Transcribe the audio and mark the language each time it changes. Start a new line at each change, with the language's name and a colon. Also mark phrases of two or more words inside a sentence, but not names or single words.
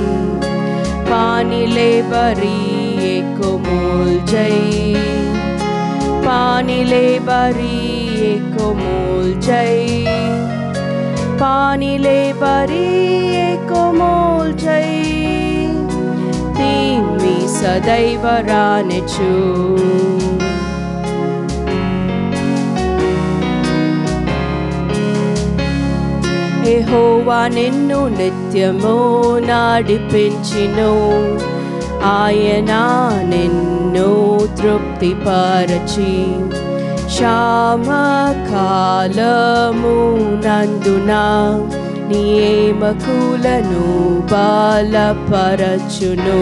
Nepali: पानीले भरिएको मूल झैँ, पानीले भरिएको मूल झैँ, पानीले भरिएको मूल झैँ तिमी सदैव रहनेछु.
Telugu: యెహోవా నిన్ను నిత్యము నడిపించును. ఆయన నిన్ను తృప్తిపరచి క్షామకాలమునందున నీ ఎముకలను బలపరచును.